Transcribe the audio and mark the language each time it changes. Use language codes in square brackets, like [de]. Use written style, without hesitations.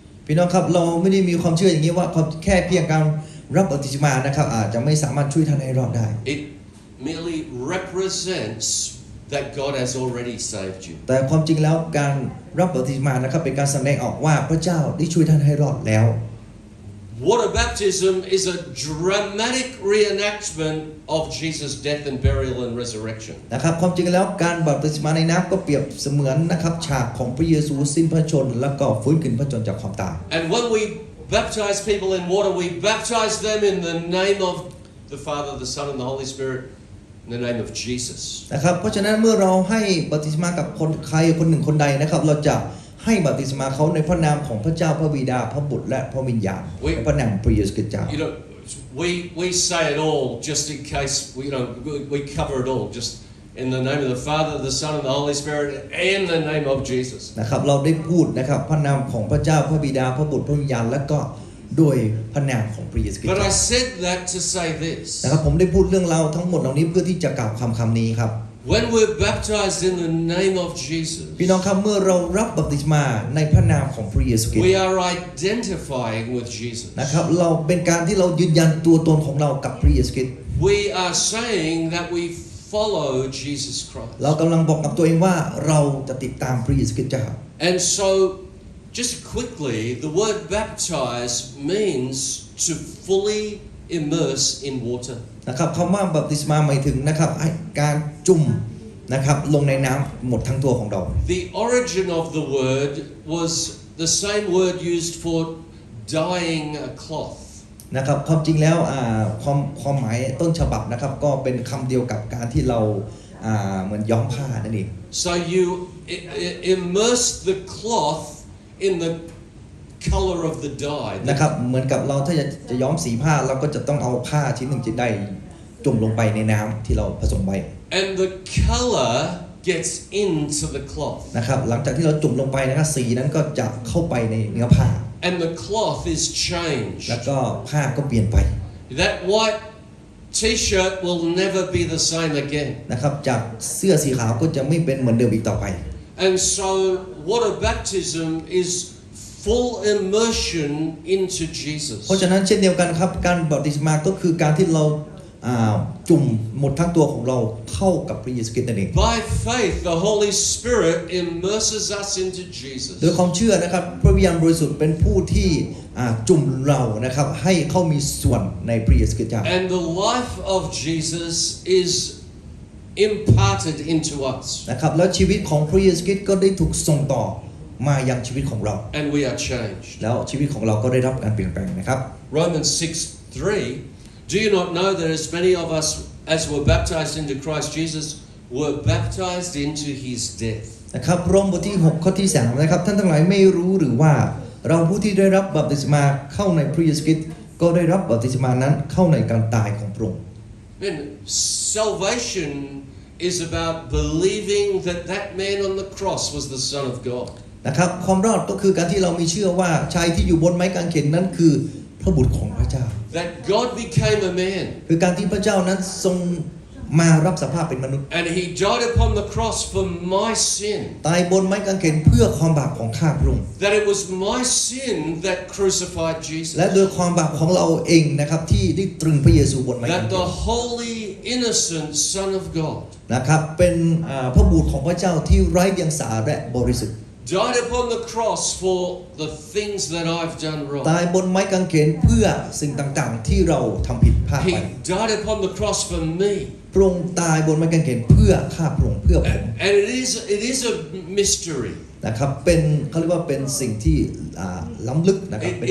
[th] พี่น้องครับเราไม่ได้มีความเชื่ออย่างนี้ว่าแค่เพียงการรับบัพติศมานะครับอาจจะไม่สามารถช่วยท่านให้รอดได้ [en] It merely represents that God has already saved you. [th] แต่ความจริงแล้วการรับบัพติศมานะครับเป็นการแสดงออกว่าพระเจ้าได้ช่วยท่านให้รอดแล้ว [en] Water baptism is a dramatic reenactment of Jesus' death and burial and resurrection. [th] นะครับความจริงแล้วการบัพติศมาในน้ำก็เปรียบเสมือนนะครับฉากของพระเยซูสิ้นพระชนม์แล้วก็ฟื้นขึ้นพระชนม์จากความตาย [en] And when we baptize people in water, we baptize them in the name of the Father, the Son, and the Holy Spirit, in the name of Jesus. [th] นะครับเพราะฉะนั้นเมื่อเราให้บัพติศมากับคนใครคนหนึ่งคนใดนะครับเราจะให้บัพติศมาเขาในพระนามของพระเจ้าพระบิดาพระบุตรและพระวิญญาณในพระนามพระเยซูคริสต์เจ้า [en] You know, we say it all just in case we cover it all, just in the name of the Father, the Son, and the Holy Spirit, and the name of Jesus. [th] นะครับเราได้พูดนะครับพระนามของพระเจ้าพระบิดาพระบุตรพระวิญญาณและก็โดยพระนามของพระเยซูคริสต์ [en] But I said that to say this. [th] นะครับผมได้พูดเรื่องราวทั้งหมดเหล่านี้เพื่อที่จะกล่าวคำนี้ครับ [en] When we're baptized in the name of Jesus, [th] พี่น้องครับเมื่อเรารับบัพติศมาในพระนามของพระเยซูคริสต์ [en] we are identifying with Jesus. [th] นะครับเราเป็นการที่เรายืนยันตัวตนของเรากับพระเยซูคริสต์ [en] We are saying that we follow Jesus Christ. [th] เรากำลังบอกกับตัวเองว่าเราจะติดตามพระเยซูคริสต์เจ้า [en] And so, just quickly, the word baptize means to fully immerse in water. [th] นะครับคำว่าบัพติศมาหมายถึงนะครับการจุ่มนะครับลงในน้ำหมดทั้งตัวของเรา [en] The origin of the word was the same word used for dyeing a cloth. [th] นะครับความจริงแล้วความหมายต้นฉบับนะครับก็เป็นคำเดียวกับการที่เราเหมือนย้อมผ้านั่นเอง [en] So you immerse the cloth in the color of the dye. [th] นะครับเหมือนกับเราถ้าจะย้อมสีผ้าเราก็จะต้องเอาผ้าชิ้นหนึ่งชิ้นใดจุ่มลงไปในน้ำที่เราผสมไว้ [en] And the color gets into the cloth. [th] นะครับหลังจากที่เราจุ่มลงไปนะครับสีนั้นก็จะเข้าไปในเนื้อผ้า [en] And the cloth is changed. [th] แล้วก็ผ้าก็เปลี่ยนไป [en] That white t-shirt will never be the same again. [th] นะครับจากเสื้อสีขาวก็จะไม่เป็นเหมือนเดิมอีกต่อไป [en] And so water baptism is full immersion into Jesus. [th] เพราะฉะนั้นเช่นเดียวกันครับการบัพติศมาก็คือการที่เราจุ่มหมดทั้งตัวของเราเข้ากับพระเยซูคริสต์นั่นเอง [en] By faith, the Holy Spirit immerses us into Jesus. [th] โดยความเชื่อนะครับพระวิญญาณบริสุทธิ์เป็นผู้ที่จุ่มเรานะครับให้เขามีส่วนในพระเยซูคริสต์เจ้า [en] And the life of Jesus is imparted into us. [th] นะครับแล้วชีวิตของพระเยซูคริสต์ก็ได้ถูกส่งต่อมายังชีวิตของเรา [en] And we are changed. [th] แล้วชีวิตของเราก็ได้รับการเปลี่ยนแปลงนะครับ [en] Romans 6:3. Do you not know that as many of us as were baptized into Christ Jesus were baptized into his death? [th] นะครับโรมบทที่6ข้อที่3นะครับท่านทั้งหลายไม่รู้หรือว่าเราผู้ที่ได้รับบัพติศมาเข้าในพระเยซูคริสต์ก็ได้รับบัพติศมานั้นเข้าในการตายของพระองค์ [en] Then salvation is about believing that that man on the cross was the Son of God. [th] นะครับความรอดก็คือการที่เรามีเชื่อว่าชายที่อยู่บนไม้กางเขนนั้นคือพระบุตรของพระเจ้า [en] That God became a man. [th] คือการที่พระเจ้านั้นทรงมารับสภาพเป็นมนุษย์ [en] And he died upon the cross for my sin. [th] ตายบนไม้กางเขนเพื่อความบาปของข้าพระองค์ [en] That it was my sin that crucified Jesus. [th] และโดยความบาปของเราเองนะครับที่ได้ตรึงพระเยซูบนไม้กาง [en] That เข the น holy, innocent Son of God [th] นะครับเป็นพระบุตรของพระเจ้าที่ไร้เดียงสาและบริสุทธิ์ [en] died upon the cross for the things that I've done [th] ตาย [en] wrong. [th] บนไม้กางเขนเพื่อสิ่งต่างๆที่เราทำผิดพลาดไป [en] He died upon the cross for me. [th] พระองค์ตายบนไม้กางเขนเพื่อข้าพระองค์เพื่อผม [en] And it is a mystery. [th] นะครับเป็นเขาเรียกว่าเป็นสิ่งที่ล้ำลึกนะครับเป็น